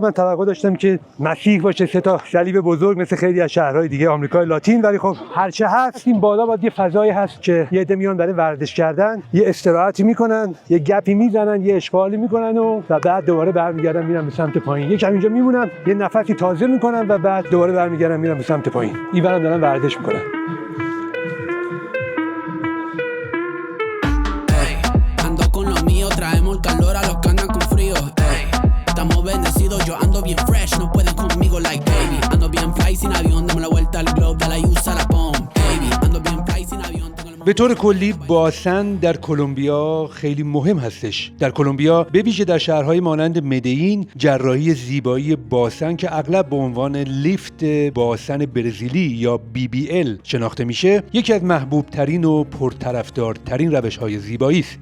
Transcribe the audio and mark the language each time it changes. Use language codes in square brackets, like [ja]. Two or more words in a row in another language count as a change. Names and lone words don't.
[fa] من توقع داشتم که مسیح باشه، 3 تا صلیب بزرگ مثل خیلی از شهرهای دیگه آمریکای لاتین، ولی خب هرچه هست این بالا باید یه فضایی هست که یه عده میان برای ورزش کردن، یه استراحتی میکنن، یه گپی میزنن، یه اشغالی میکنن و بعد دوباره برمیگردن میرن به سمت پایین. یکم اینجا میمونن، یه نفسی تازه میکنن و بعد دوباره برمیگردن میرن به سمت پایین. اینورم دارن ورزش میکنن. [es] Traemos el calor a los que andan con frío, ey. Estamos bendecidos, yo ando bien fresh, no pueden conmigo [en] like baby. [es] Ando bien fly sin avión, dame la vuelta al globe, dale y usa la [en] bomb, baby. [es] Ando bien fly sin avión. [fa] به طور کلی باسن در کلمبیا خیلی مهم هستش. در کلمبیا به ویژه در شهرهای مانند مدین جراحی زیبایی باسن که اغلب به عنوان لیفت باسن برزیلی یا BBL شناخته میشه، یکی از محبوب ترین و پرطرفدارترین روش‌های زیبایی است.